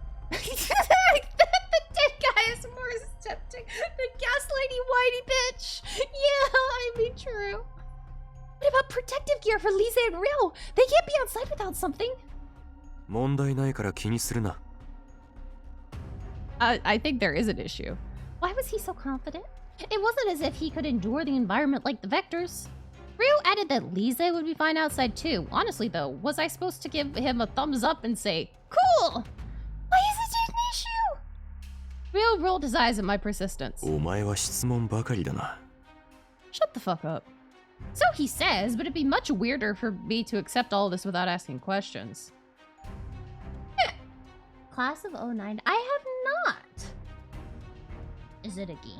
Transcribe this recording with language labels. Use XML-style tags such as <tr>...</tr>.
<en>The dead guy is more accepting. The gaslighty whitey bitch. Yeah, I mean, true. What about protective gear for Lise and Ryo? They can't be outside without something.</en> <ja>問題ないから気にするな。</ja> <en>I think there is an issue. Why was he so confident? It wasn't as if he could endure the environment like the Vectors. Ryo added that Lise would be fine outside too. Honestly though, was I supposed to give him a thumbs up and say, cool? Why is it an issue? Ryo rolled his eyes at my persistence.</en> <ja>お前は質問ばかりだな。</ja> <en>Shut the fuck up. So he says, but it'd be much weirder for me to accept all this without asking questions. Class of 09. I have not. Is it a game?</en>